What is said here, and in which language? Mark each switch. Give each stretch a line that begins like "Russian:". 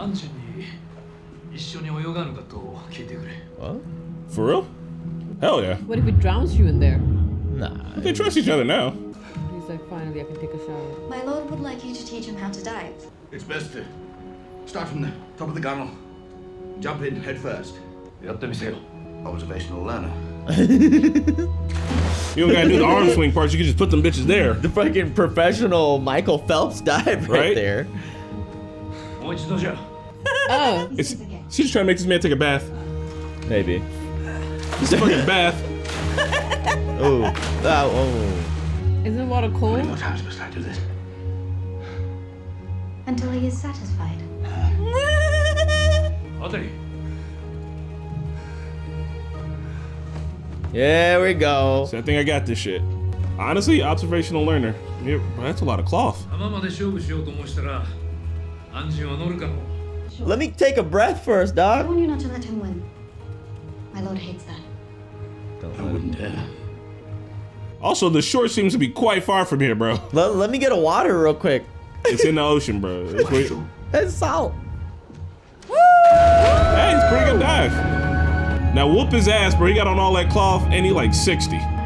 Japanese: アンジュに一緒に泳がぬかと聞いてくれ。
English: What? For real? Hell yeah. What if he drowns you in there? Nah. But they trust each other now. He's like, finally, I can take a shower. My lord would like you to teach him how to dive. It's best to start from the top of the gunnel. Jump in head first.
Japanese: やってみせよ。
English: Observational learner. You don't gotta do the arm swing parts, you can just put them bitches there. The fucking professional Michael Phelps dive right there.
Japanese: もう一度じゃ。
English: Oh. She's just trying to make this man take a bath. Maybe. It's a fucking bath. Oh. Oh. Isn't water cold? How many more times must I do this? Until he is satisfied.
Japanese: あたり。
English: There we go. So I think I got this shit. Honestly, observational learner. Yeah, bro, that's a lot of cloth.
Japanese: 浜まで勝負しようと思したら、アンジュは乗るかも。
English: Let me take a breath first, I dog. warn you not to let him win. My lord hates that. I wouldn't dare. Also, the shore seems to be quite far from here, bro. Let me get a water real quick. It's in the ocean, bro. It's salt. Hey, it's a pretty good dive. Now whoop his ass, bro. He got on all that cloth and he like 60.